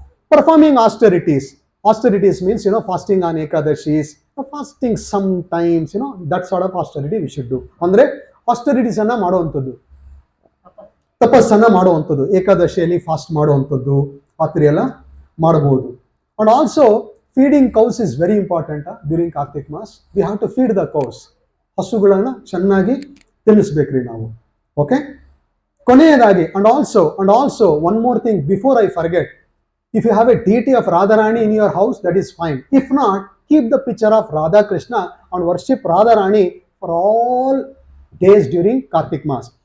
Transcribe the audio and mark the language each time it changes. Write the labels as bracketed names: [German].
[English] Performing austerities means fasting on ekadashis, fasting sometimes, that sort of austerity we should do. [Kannada] ಅಂದ್ರೆ austerities ಅನ್ನ ಮಾಡುವಂಥದ್ದು, ತಪಸ್ಸನ್ನ ಮಾಡುವಂಥದ್ದು, ಏಕಾದಶಿಯಲ್ಲಿ fast ಮಾಡುವಂಥದ್ದು ಆ ಥರ ಎಲ್ಲ ಮಾಡಬಹುದು. [English] And also feeding cows is very important during Kartik maas. We have to feed the cows. [Kannada] ಹಸುಗಳನ್ನ ಚೆನ್ನಾಗಿ ತಿನ್ನಿಸ್ಬೇಕ್ರಿ ನಾವು. [English] Okay, ಕೊನೆಯದಾಗಿ and also one more thing before I forget, if you have a deity of Radharani in your house, that is fine. If not, keep the picture of Radha Krishna and worship Radharani for all days during Kartik Mass.